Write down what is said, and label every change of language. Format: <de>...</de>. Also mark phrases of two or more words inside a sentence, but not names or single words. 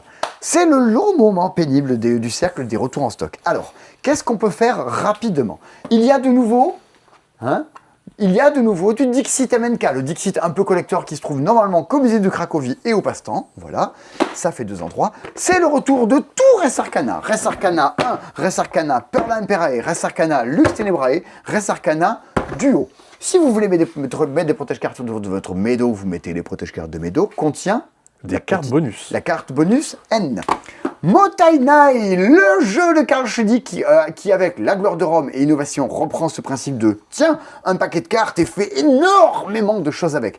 <fr>C'est le long moment pénible du cercle des retours en stock. Alors, qu'est-ce qu'on peut faire rapidement? Il y a de nouveau, du Dixit MNK, le Dixit un peu collector qui se trouve normalement qu'au musée de Cracovie et au Passe-Temps. Voilà, ça fait 2 endroits. C'est le retour de tout Res Arcana. Res Arcana 1, Res Arcana Perla Imperae, Res Arcana Lux Tenebrae, Res Arcana Duo. Si vous voulez mettre des protège-cartes de votre Medo, vous mettez les protège-cartes de Medo, contient Des cartes bonus. la carte bonus N. Motainai, le jeu de Karl Schudi qui, avec La Gloire de Rome et Innovation, reprend ce principe de tiens, un paquet de cartes et fait énormément de choses avec.</fr>